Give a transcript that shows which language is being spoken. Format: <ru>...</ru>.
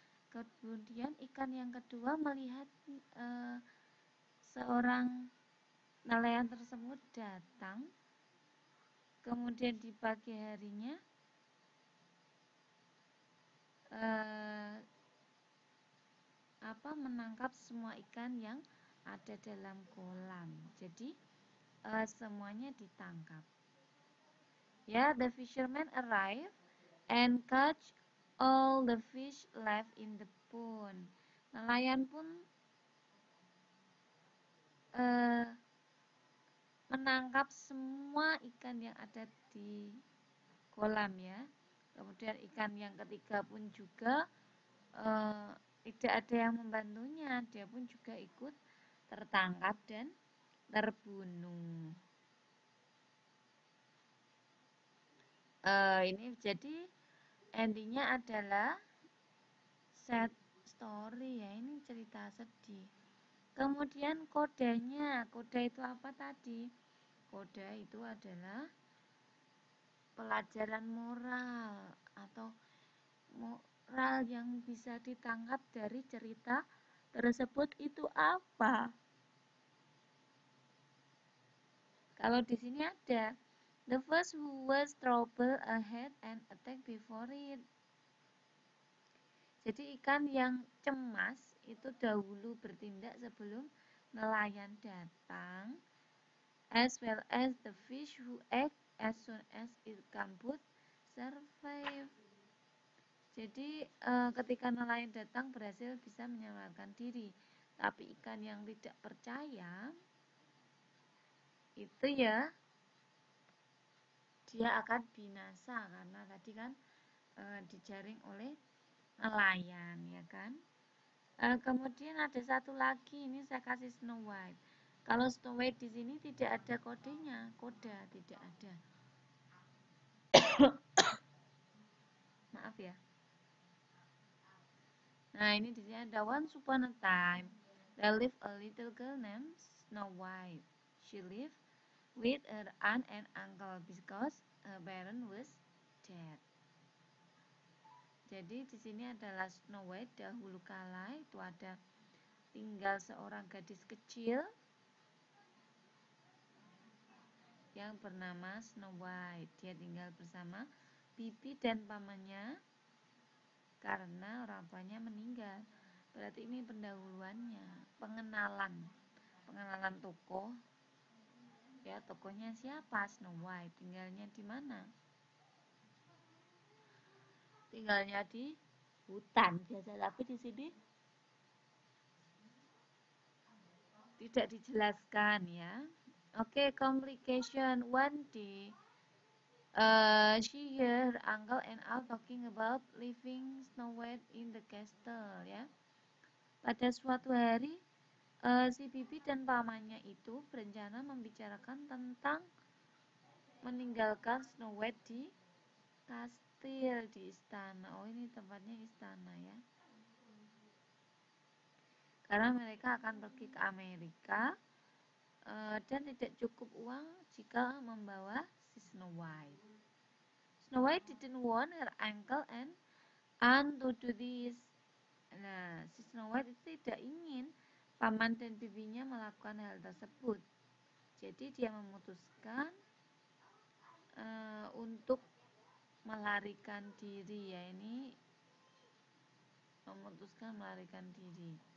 <id>Kemudian ikan yang kedua melihat seorang nelayan tersebut datang, kemudian di pagi harinya eh, menangkap semua ikan yang ada dalam kolam. Jadi semuanya ditangkap.</id> <en>Ya, the fisherman arrive and catch all the fish left in the pond.</en> <id>Nelayan pun eh, menangkap semua ikan yang ada di kolam ya. Kemudian ikan yang ketiga pun juga tidak ada yang membantunya, dia pun juga ikut tertangkap dan terbunuh. Ini jadi endingnya adalah</id> <en>sad story</en> <id>ya, ini cerita sedih. Kemudian kodenya, koda itu apa tadi? Koda itu adalah pelajaran moral atau moral yang bisa ditangkap dari cerita tersebut itu apa? Kalau di sini ada</id> <en>the first who was trouble ahead and attack before it.</en> <id>Jadi ikan yang cemas itu dahulu bertindak sebelum nelayan datang,</id> <en>as well as the fish who act as soon as it can but survive.</en> <id>Jadi ketika nelayan datang berhasil bisa menyelamatkan diri. Tapi ikan yang tidak percaya itu ya dia akan binasa karena tadi kan dijaring oleh nelayan ya kan. Kemudian ada satu lagi, ini saya kasih Snow White. Kalau Snow White di sini tidak ada kodenya, koda tidak ada. Maaf ya. Nah, ini di sini ada</id> <en>once upon a time there lived a little girl named Snow White. She lived with her aunt and uncle because her parent was dead.</en> <id>Jadi di sini adalah Snow White dahulu kala itu ada tinggal seorang gadis kecil yang bernama Snow White. Dia tinggal bersama bibi dan pamannya karena orang tuanya meninggal. Berarti ini pendahuluannya, pengenalan tokoh. Ya, tokohnya siapa? Snow White. Tinggalnya di mana? Tinggalnya di hutan biasa, tapi di sini tidak dijelaskan ya.</id> <en>Oke, complication. One day she heard her uncle and aunt talking about leaving Snow White in the castle ya.</en> <id>Pada suatu hari si bibi dan pamannya itu berencana membicarakan tentang meninggalkan Snow White di kastil, di istana. Oh, ini tempatnya istana ya. Karena mereka akan pergi ke Amerika dan tidak cukup uang jika membawa si Snow White.</id> <en>Snow White didn't want her uncle and aunt to do this.</en> <id>Nah, si Snow White itu tidak ingin paman dan bibinya melakukan hal tersebut. Jadi dia memutuskan untuk melarikan diri ya, ini memutuskan melarikan diri.</id>